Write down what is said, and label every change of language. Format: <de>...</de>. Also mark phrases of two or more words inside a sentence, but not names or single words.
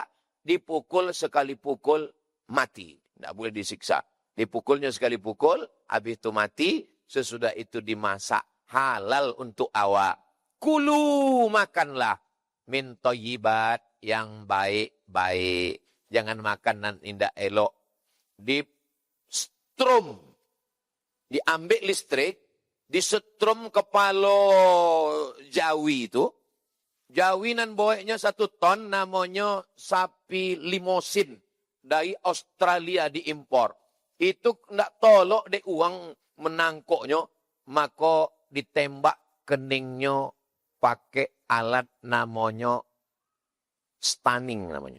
<id>Dipukul sekali pukul, mati. Tidak boleh disiksa. Dipukulnya sekali pukul, habis itu mati. Sesudah itu dimasak. Halal untuk awak. Kulu, makanlah.</id> <ar>من الطيبات,</ar> <id>yang baik-baik. Jangan makan nan indah elok. Di strum. Diambil listrik. Disetrum kepala Jawi itu.</id> <min>Jawi nan boeknya 1 ton,</min> <id>namanya sapi limosin. Dari Australia diimpor.</id> <min>Itu ndak tolok dek uang menangkoknya.</min> <id>Maka ditembak keningnya pakai alat namanya stunning namanya.</id>